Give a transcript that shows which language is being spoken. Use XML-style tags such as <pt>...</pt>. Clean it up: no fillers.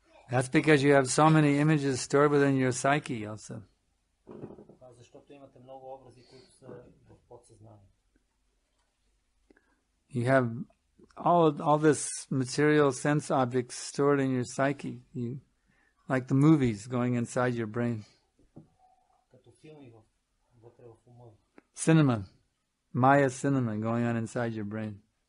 <en>That's because you have so many images stored within your psyche also.</en> <bg>Защото имате много образи, които са в подсъзнанието.</bg> <en>You have all this material sense objects stored in your psyche, like the movies going inside your brain.</en> <bg>Като филми вътре в ума.</bg> <en>Cinema, Maya cinema going on inside your brain.</en>